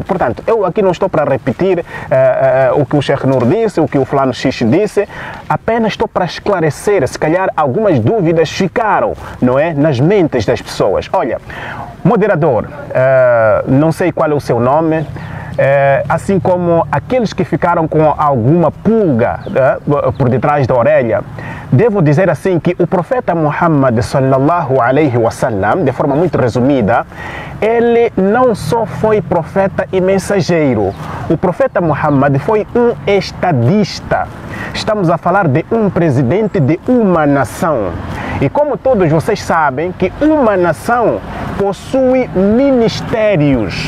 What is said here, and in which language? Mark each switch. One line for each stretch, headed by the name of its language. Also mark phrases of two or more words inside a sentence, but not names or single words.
Portuguese: Portanto, eu aqui não estou para repetir o que o Sheikh Nur disse, o que o Fulano Xixi disse, apenas estou para esclarecer, se calhar algumas dúvidas ficaram, não é, nas mentes das pessoas. Olha, moderador, não sei qual é o seu nome, assim como aqueles que ficaram com alguma pulga por detrás da orelha, devo dizer assim que o profeta Muhammad
Arabic: صلى الله عليه وسلم,
Portuguese: de forma muito resumida, ele não só foi profeta e mensageiro. O profeta Muhammad foi um estadista. Estamos a falar de um presidente de uma nação. E como todos vocês sabem que uma nação possui ministérios.